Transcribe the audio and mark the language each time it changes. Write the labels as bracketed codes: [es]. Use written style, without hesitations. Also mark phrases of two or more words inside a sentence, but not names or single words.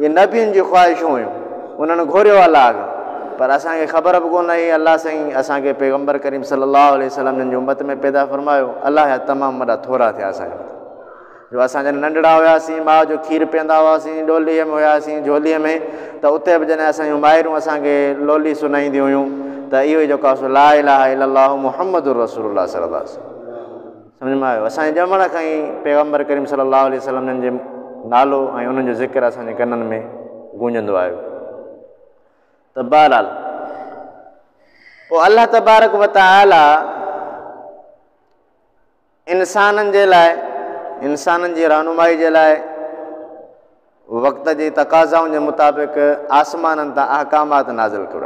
[sd] इहे नबियुनि जी ख़्वाहिशूं हुयूं, उन्हनि घुरियो अलाह खां, पर असांखे ख़बर बि कोन हुई अलाह साईं असांखे पैगम्बर करीम [ar] صلى الله عليه وسلم [sd] जी उम्मत में पैदा फरमायो। अलाह जा तमामु वॾा थोरा थिया असांजे जो असां जॾहिं नंढड़ा हुआसीं, माउ जो खीरु पीअंदा हुआसीं, डोलीअ में हुआसीं, झोलीअ में, त उते बि जॾहिं असांजूं माइरूं असांखे लोली सुनाईंदियूं हुयूं त इहो ई जेको आहे [ar] لا إله إلا الله محمد رسول الله صلى الله عليه وسلم. [sd] सम्झ में आयो? असांजे ॼमण खां ई पैगम्बर करीम [ar] صلى الله عليه وسلم [sd] जे नालो ऐं उन्हनि जो ज़िक्र असांजे कननि में गूंजंदो आयो। त बहरहाल पोइ [ar] الله تبارك وتعالى [sd] इंसाननि जे लाइ, इंसाननि जी रहनुमाई जे लाइ वक़्त जी तक़ाज़ाउनि जे मुताबिक़ आसमाननि तां अहकामात नाज़िल कया।